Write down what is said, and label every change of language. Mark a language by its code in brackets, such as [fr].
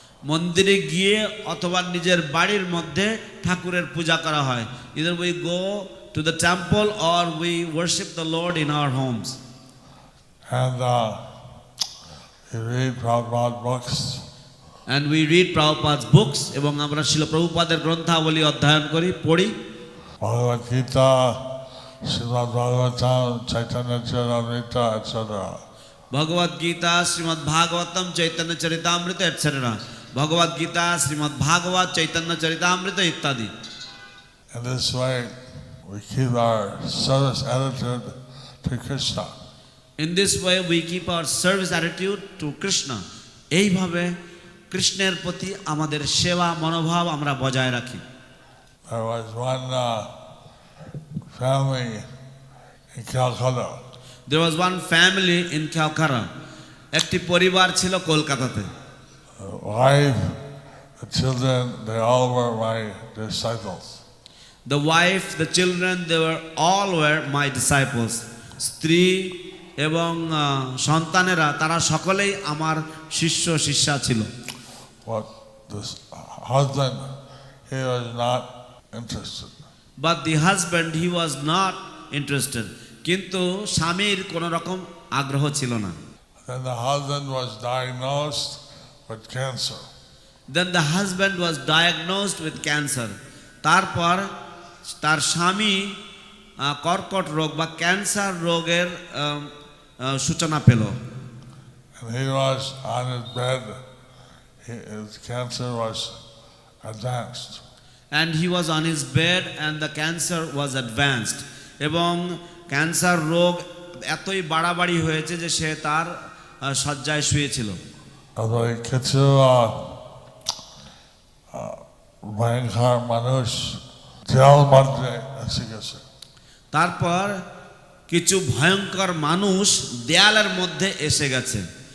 [bn] মন্দিরে গিয়ে অথবা নিজের বাড়ির মধ্যে ঠাকুরের পূজা করা হয়। [en] Either we go to the temple or we worship the Lord in our homes. And we read Prabhupada books. And we read Prabhupada's books, [bn] এবং আমরা শিল প্রভুপাদের গ্রন্থাবলী অধ্যয়ন করি, পড়ি। [en] Bhagavad Gita, Srimad Bhagavatam, Chaitanya Charitamrita, etc. [bn] ভগবদ Gita, Shrimad Bhagavatam, Chaitanya Charitamrita etcetera. ভগবদ গীতা, শ্রীমদ্ ভাগবত, চৈতন্য চরিতামৃত ইত্যাদি। [en] In this way, we keep our service attitude to Krishna. In this way we keep our service attitude to Krishna. [bn] এইভাবে কৃষ্ণের প্রতি আমাদের সেবা মনোভাব আমরা বজায় রাখি। [en] There was one family in Calcutta. There was one family in Calcutta. [bn] একটি পরিবার ছিল কলকাতাতে। [en] The wife, the children, they all were my disciples. The wife, the children, they all were my disciples. [bn] স্ত্রী এবং সন্তানেরা তারা সকলেই আমার শিষ্য শিষ্যা ছিল। [en] But this husband, he was not interested. But the husband, he was not interested. [bn] কিন্তু স্বামীর কোনো রকম আগ্রহ ছিল না। [en] Then the husband was diagnosed with cancer. Then the husband was diagnosed with cancer. [bn] তারপর তার স্বামী কর্কট রোগ বা ক্যান্সার রোগের সূচনা পেল। [en] And he was on his bed. His cancer was advanced. And he was on his bed and the cancer was advanced. [bn] এবং ক্যান্সার রোগ এতই বাড়াবাড়ি হয়েছে যে সে তার শয্যায় শুয়েছিল। কিছু ভয়ঙ্কর মানুষ দেওয়াল মধ্যে এসে গেছে। তারপর কিছু ভয়ঙ্কর মানুষ দেয়ালের মধ্যে এসে গেছে।